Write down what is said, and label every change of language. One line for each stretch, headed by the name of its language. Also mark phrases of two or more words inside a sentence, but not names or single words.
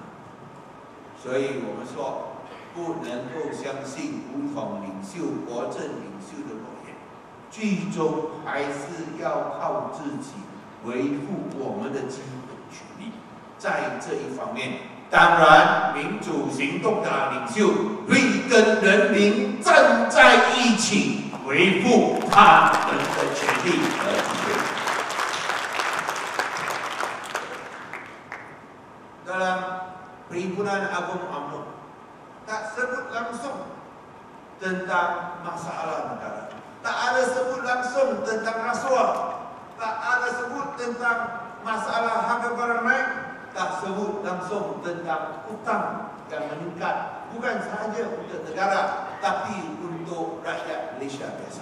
Chinese: 所以我們說，不能夠相信武統領袖、國政領袖的諾言，最終還是要靠自己維護我們的基本權利。在這一方面，當然民主行動的領袖會跟人民站在一起，維護他們的權利和
Malay: 機會。Dalam Perhimpunan Agung UMNO tak sebut langsung tentang masalah negara, tak ada sebut langsung tentang rasuah, tak ada sebut tentang masalah harga barang naik, tak sebut langsung tentang hutang yang meningkat, bukan sahaja untuk negara tapi untuk rakyat Malaysia biasa.